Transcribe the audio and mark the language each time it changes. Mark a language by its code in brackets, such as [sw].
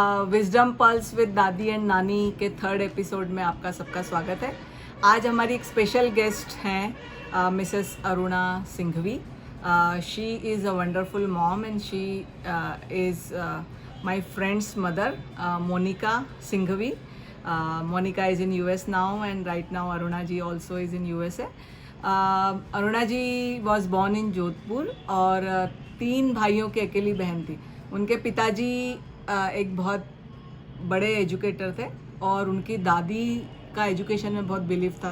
[hi] Wisdom pulse with दादी and नानी के थर्ड एपिसोड में आपका सबका स्वागत है। आज हमारी एक स्पेशल गेस्ट हैं Mrs Aruna Singhvi. [en] She is a wonderful mom and she is my friend's mother Monica Singhvi. Monica is in US now, and right now Aruna ji also is in USA. [hi] Aruna ji [en] was born in [hi] Jodhpur और तीन भाइयों की अकेली बहन थी. उनके पिताजी एक बहुत बड़े एजुकेटर थे और उनकी दादी का एजुकेशन में बहुत बिलीव था.